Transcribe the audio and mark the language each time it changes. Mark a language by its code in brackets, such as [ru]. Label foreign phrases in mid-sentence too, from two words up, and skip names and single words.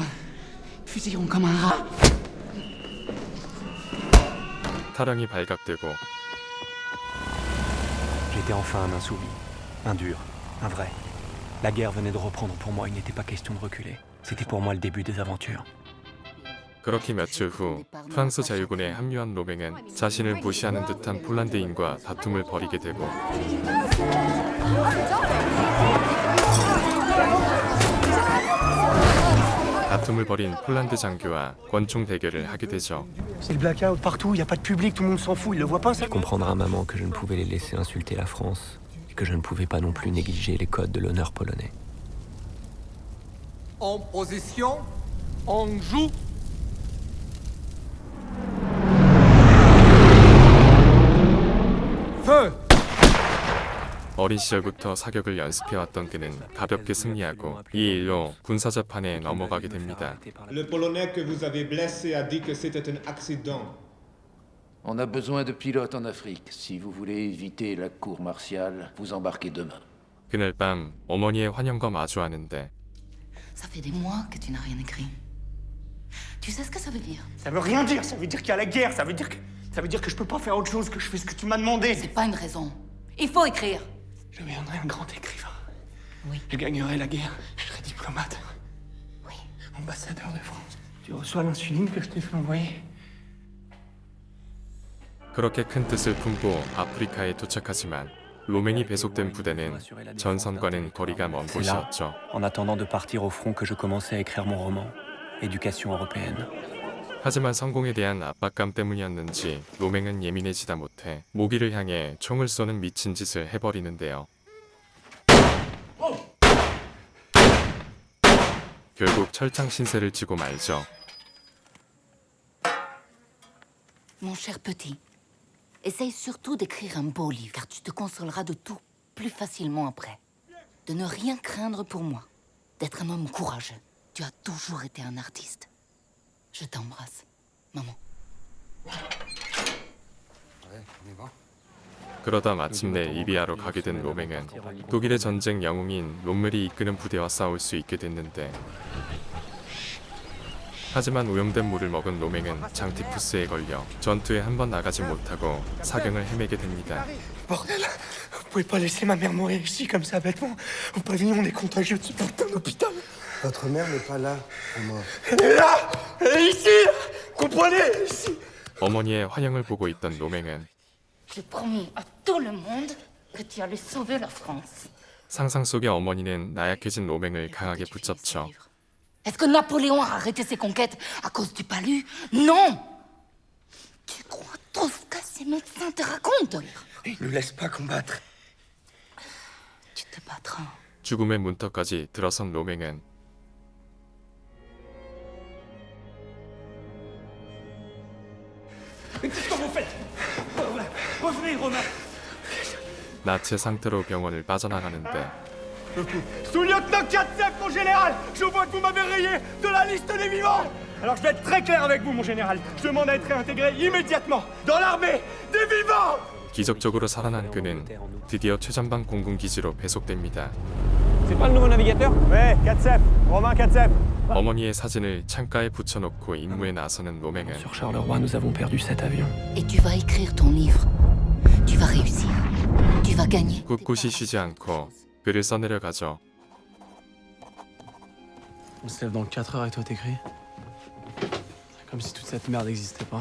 [fr] Fusilleront comme un rat. [ko] 탈영이 발각되고 [fr] J'étais enfin un insoumis, un dur, un vrai. La guerre venait de reprendre pour moi, il n'était pas question de reculer. C'était pour moi le début des aventures. [ko] 그렇게 며칠 후 프랑스 자유군에 합류한 로맹은 자신을 무시하는 듯한 폴란드인과 다툼을 벌이게 되고 다툼을 벌인 폴란드 장교와 권총 대결을 하게 되죠. [fr] C'est le blackout partout, il y a pas de public, tout le monde s'en fout, il le voit pas ça? Tu comprendras, maman, que je ne pouvais les laisser insulter la France, et que je ne pouvais pas non plus négliger les codes de l'honneur polonais. En position, on joue. Feu! [ko] 어린 시절부터 사격을 연습해왔던 그는 가볍게 승리하고 이 일로 군사재판에 넘어가게 됩니다. [fr] Le Polonais que vous avez blessé a dit que c'était un accident. On a besoin de pilotes en Afrique. Si vous voulez éviter la cour martiale, vous embarquez demain. [ko] 그날 밤 어머니의 환영과 마주하는데 [fr] Ça fait des mois que tu n'as rien écrit. Tu sais ce que ça veut dire? Ça veut rien dire, ça veut dire qu'il y a la guerre, ça veut dire que je peux pas faire autre chose, que je fais ce que tu m'as demandé. C'est pas une raison. Il faut écrire. Je deviendrai un grand écrivain. Oui. Je gagnerai la guerre, je serai diplomate. Oui. Ambassadeur de France. Tu reçois l'insuline que je t'ai fait envoyer? [ko] 그렇게 큰 뜻을 품고 아프리카에 도착하지만 로맹이 배속된 부대는 전선과는 거리가 먼 [fr] C'est là, [ko] 곳이었죠. [fr] en attendant de partir au front, que je commençais à écrire mon roman, Éducation européenne. [ko] 하지만 성공에 대한 압박감 때문이었는지 로맹은 예민해지다 못해 모기를 향해 총을 쏘는 미친 짓을 해버리는데요. 결국 철창 신세를 지고 말죠. [fr] Mon cher petit, essaye surtout d'écrire un beau livre, car tu te consoleras de tout plus facilement après. De ne rien craindre pour moi, d'être un homme courageux. Tu as toujours été un artiste. Je t'embrasse, maman. [ko] 그러다 마침내 리비아로 가게 된 로맹은 독일의 전쟁 영웅인 롬멜이 이끄는 부대와 싸울 수 있게 됐는데 하지만 오염된 물을 먹은 로맹은 장티푸스에 걸려 전투에 한 번 나가지 못하고 사경을 헤매게 됩니다. [fr] Bordel, vous pouvez pas laisser ma mère mourir ici comme ça bêtement. Au pavillon, on est contagieux de ce putain d'hôpital. Votre mère n'est pas là, Omar. Elle est là! Elle est ici! Comprenez? Ici! [ko] 어머니의 환영을 보고 있던 로맹은 [fr] J'ai promis à tout le monde que tu allais sauver la France. [ko] 상상 속의 어머니는 나약해진 로맹을 강하게 붙잡죠. [fr] Est-ce que Napoléon a arrêté ses conquêtes à cause du palu? Non! Tu crois tout ce que ces médecins te racontent? Il ne laisse pas combattre. Tu te battras. [ko] 죽음의 문턱까지 들어선 로맹은 [fr] Qu'est-ce que vous faites? Revenez, Romain! [ko] 나체 상태로 병원을 빠져나가는데 [fr] Sous-lieutenant Katsev, mon général! Je vois que vous m'avez rayé de la liste des vivants! Alors je vais être très clair avec vous, mon général. Je demande à être réintégré immédiatement dans l'armée des vivants! [ko] 기적적으로 살아난 그는 드디어 최전방 공군기지로 배속됩니다. [fr] C'est pas le nouveau navigateur? Ouais, Katsev, Romain Katsev. [ko] 어머니의 사진을 창가에 붙여놓고 임무에 나서는 로맹은 [fr] Sur Charleroi, nous avons perdu cet avion. Et tu vas écrire ton livre. Tu vas réussir. Tu vas gagner. [ko] 꿋꿋이 쉬지 않고 글을 써내려가죠. [fr] On se lève dans 4 heures et toi t'écris? Comme si toute cette merde n'existait pas.